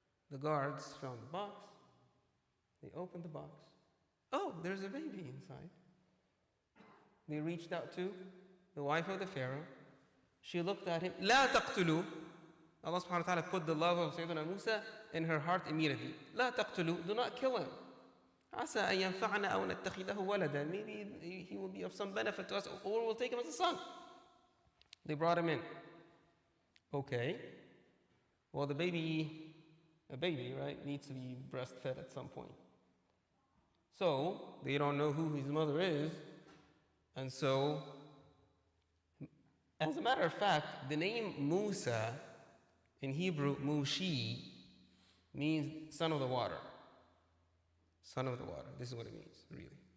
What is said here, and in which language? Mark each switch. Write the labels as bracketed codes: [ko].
[en] The guards found the box, they opened the box. Oh, there's a baby inside. They reached out to the wife of the Pharaoh. She looked at him. [ar] لا تقتلوا. [en] Allah subhanahu wa ta'ala put the love of Sayyidina Musa in her heart immediately. [ar] لا تقتلوا. [en] Do not kill him. [ar] عسى أن ينفعنا أو نتخذه ولدا. [en] Maybe he will be of some benefit to us, or we'll take him as a son. They brought him in. Okay. Well, a baby, right, needs to be breastfed at some point. So, they don't know who his mother is. And so, as a matter of fact, the name Musa, in Hebrew, Mushi, means son of the water. Son of the water. This is what it means, really.